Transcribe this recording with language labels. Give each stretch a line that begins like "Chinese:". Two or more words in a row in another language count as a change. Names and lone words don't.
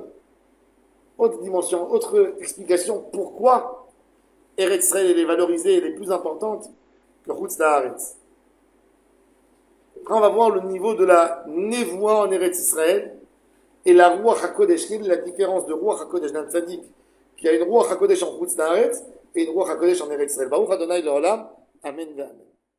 French: Autre dimension, autre explication, pourquoi Eretz Israël est valorisée, elle est plus importante que
Hebrew: חוץ לארץ.
French: Après, on va voir le niveau de la névoie en Eretz Israël et la
Hebrew: רוח הקודש.
French: Quelle est la différence de
Hebrew: רוח הקודש
French: d'un tzaddik qui a une
Hebrew: רוח הקודש
French: en
Hebrew: חוץ לארץ
French: et une
Hebrew: רוח הקודש
French: en Eretz Israël?
Hebrew: ברוך אדני לעולם אמן.